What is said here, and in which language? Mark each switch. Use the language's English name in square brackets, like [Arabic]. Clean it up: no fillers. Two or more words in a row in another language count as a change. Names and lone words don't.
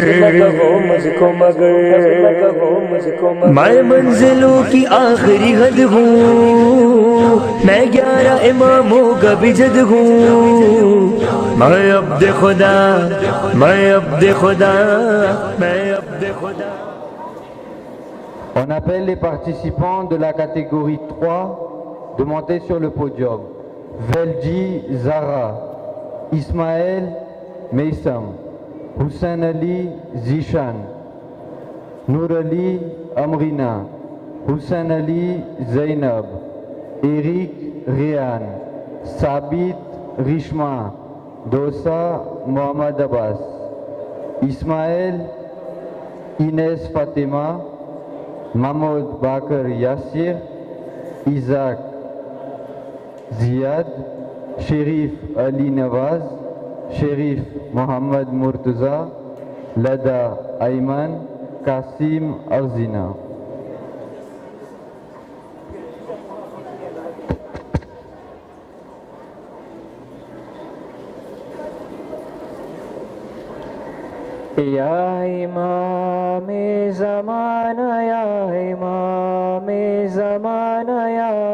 [Urdu] میں منزلوں کی آخری حد ہوں، میں 11 اماموں کا بھی جد ہوں، میں عبد خدا، میں عبد خدا، میں عبد خدا. [French] On appelle les participants de la catégorie 3 de monter sur le podium. Velji Zara, Ismaël Meissam, Hussein Ali Zishan, Nour Ali Amrina, Hussein Ali Zainab, Eric Rian, Sabit Rishma, Dosa Mohammad Abbas, Ismaël Inès Fatima, Mahmoud Bakr Yassir, Isaac Ziad, Sherif Ali Nawaz, Sherif Mohammad Murtaza, Lada Ayman, Kasim Arzina. [Urdu] یا امام زمانہ، یا امام زمانہ، یا